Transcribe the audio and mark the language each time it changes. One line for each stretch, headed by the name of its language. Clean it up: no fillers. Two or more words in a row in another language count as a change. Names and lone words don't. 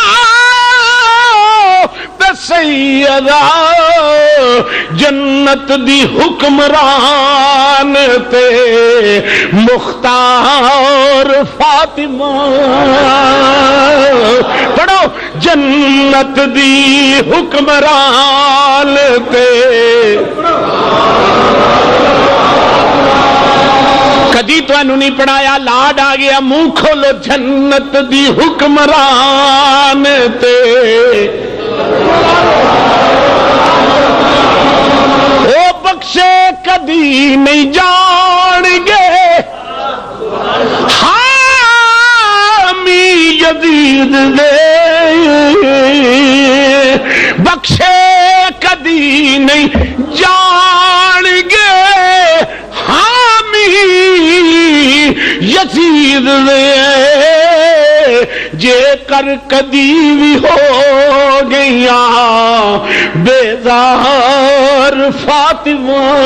Punjabi: آپ سیدہ، جنت دی حکمران تے مختار فاطمہ، پڑھو جنت دی حکمران تے کدی تو انہوں نہیں پڑھایا لاڈ آ گیا منہ کھولو جنت دی حکمران تے او بخشے کدی نہیں جان گے حامی یزید دے، بخشے کدی نہیں جان گے حامی یزید دے، جے کر کدی بھی ہو گیا بیزار فاطمہ۔